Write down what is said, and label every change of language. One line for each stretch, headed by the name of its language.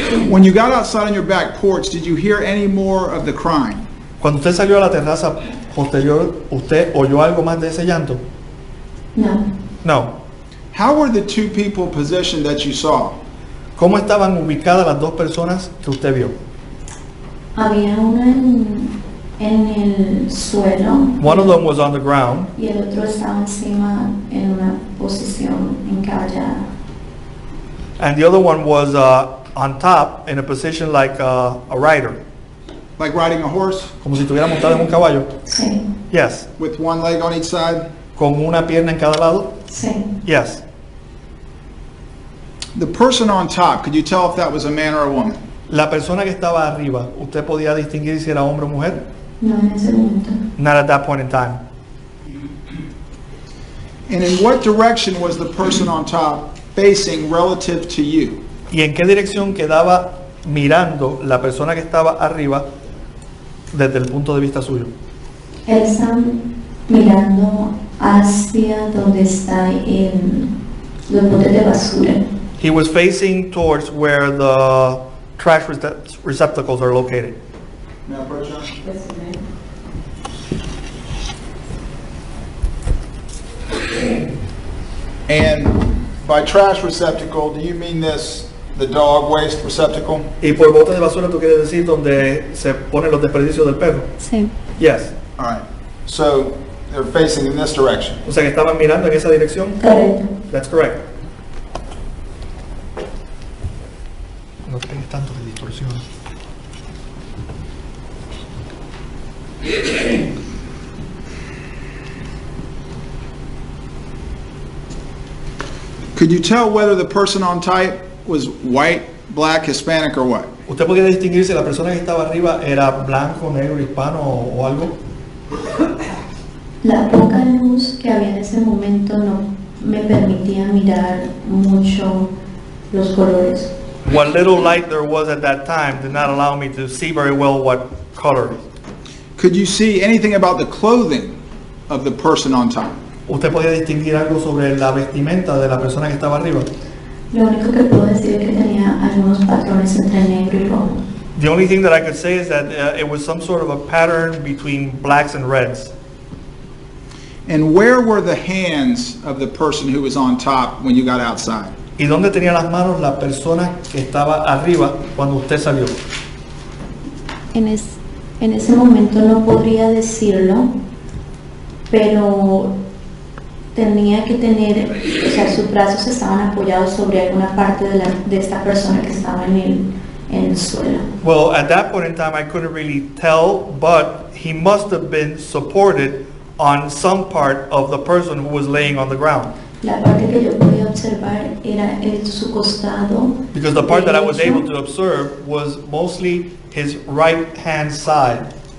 English: When you got outside on your back porch, did you hear any more of the crying?
Spanish: Cuando usted salió a la terraza posterior, ¿usted oyó algo más de ese llanto? No.
English: No. How were the two people positioned that you saw?
Spanish: ¿Cómo estaban ubicadas las dos personas que usted vio? Había uno en el suelo
English: One of them was on the ground,
Spanish: y el otro estaba encima en una posición encaballada.
English: and the other one was on top in a position like a rider, Like riding a horse
Spanish: como si estuviera montado en un caballo. Sí.
English: Yes. with one leg on each side?
Spanish: Con una pierna en cada lado. Sí.
English: Yes. The person on top, could you tell if that was a man or a woman?
Spanish: La persona que estaba arriba, ¿usted podía distinguir si era hombre o mujer? No en ese momento.
English: Not at that point in time. And in what direction was the person on top facing relative to you?
Spanish: ¿Y en qué dirección quedaba mirando la persona que estaba arriba desde el punto de vista suyo? Él está mirando hacia donde está los botes de basura.
English: He was facing towards where the trash receptacles are located. Now, approach, John. And by trash receptacle, do you mean the dog waste receptacle?
Spanish: Y por botes de basura, ¿tú quieres decir donde se ponen los desperdicios del perro? Sí.
English: Yes. All right. So they're facing in this direction.
Spanish: O sea que estaban mirando en esa dirección. Correcto.
English: That's correct.
Spanish: No tienes tanto de distorsión.
English: Could you tell whether the person on top was white, black, Hispanic, or what?
Spanish: ¿Usted podía distinguir si la persona que estaba arriba era blanco, negro, hispano o algo? La poca luz que había en ese momento no me permitía mirar mucho los colores.
English: What little light there was at that time did not allow me to see very well what color. Could you see anything about the clothing of the person on top?
Spanish: ¿Usted podía distinguir algo sobre la vestimenta de la persona que estaba arriba? Lo único que puedo decir es que tenía algunos patrones entre negro y rojo.
English: The only thing that I could say is that it was some sort of a pattern between blacks and reds. And where were the hands of the person who was on top when you got outside?
Spanish: ¿Y dónde tenía las manos la persona que estaba arriba cuando usted salió? En ese momento no podría decirlo, pero tenía que tener, o sea, sus brazos estaban apoyados sobre alguna parte de esta persona que estaba en el suelo.
English: Well, at that point in time, I couldn't really tell, but he must have been supported on some part of the person who was laying on the ground.
Spanish: La parte que yo podía observar era su costado.
English: Because the part that I was
Spanish: derecho.
English: able to observe was mostly his right hand side.